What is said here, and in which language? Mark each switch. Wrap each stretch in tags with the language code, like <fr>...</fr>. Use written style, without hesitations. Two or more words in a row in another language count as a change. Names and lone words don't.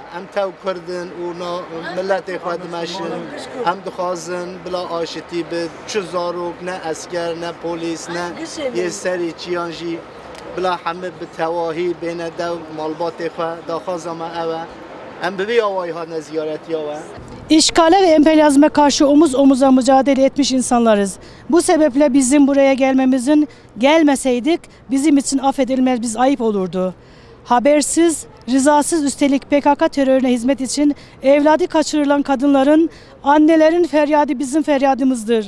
<ku>Em tew Kurdin û milletê xwe dimeşin. Em dixwazin bila aşitî bi çi zarok, ne esker, ne polîs, ne yê serî çiyan jî bila hemû bi tewahî bêne dew malbatê xwe daxwaza me ew e. Em bi vî awayî hatine ziyaretiya we.</ku> <tr>İşgale ve emperyalizme karşı omuz omuza mücadele etmiş insanlarız. Bu sebeple bizim buraya gelmeseydik bizim için affedilmez bir ayıp olurdu. Habersiz, rızasız üstelik PKK terörüne hizmet için evladı kaçırılan kadınların, annelerin feryadı bizim feryadımızdır.</tr>